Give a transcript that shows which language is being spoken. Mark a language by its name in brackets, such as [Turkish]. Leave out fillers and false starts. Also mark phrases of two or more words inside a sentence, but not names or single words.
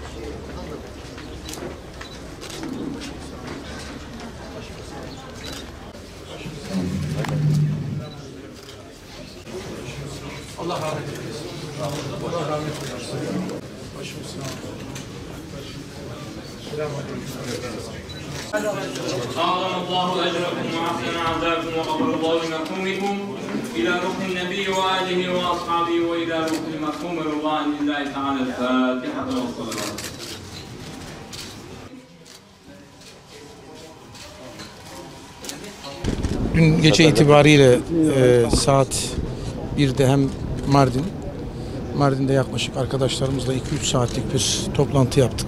[Turkish] Allah rahmet eylesin. Allah rahmet eylesin. Başımız sağ olun. Selamünaleyküm. [Arabic] أعظم الله أجركم وأحسن عذابكم وغفر الله لمرحومكم إلى روح النبي وآله وأصحابه وإلى روح المرحوم رضوان لله تعالى الفاتحة والصلوات. [Turkish] Dün gece itibariyle saat 1'de hem Mardin'de yaklaşık arkadaşlarımızla 2-3 saatlik bir toplantı yaptık.